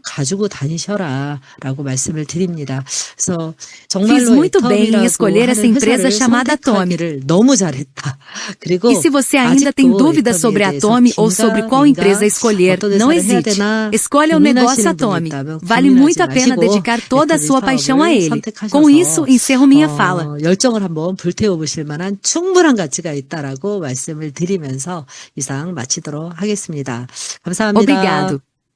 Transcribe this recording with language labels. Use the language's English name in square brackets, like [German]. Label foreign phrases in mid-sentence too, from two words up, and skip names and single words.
[Portuguese] Fiz muito bem em escolher essa empresa chamada Atomy. E se você ainda tem dúvidas sobre a Atomy ou sobre qual empresa escolher, não hesite. Escolha o negócio Atomy. Vale muito a pena dedicar toda a sua paixão a ele. Com isso, encerro minha fala. [Korean] 열정을 한번 불태워보실 만한 충분한 가치가 있다라고 말씀을 드리면서 이상 마치도록 하겠습니다. 감사합니다. [Portuguese] Obrigado.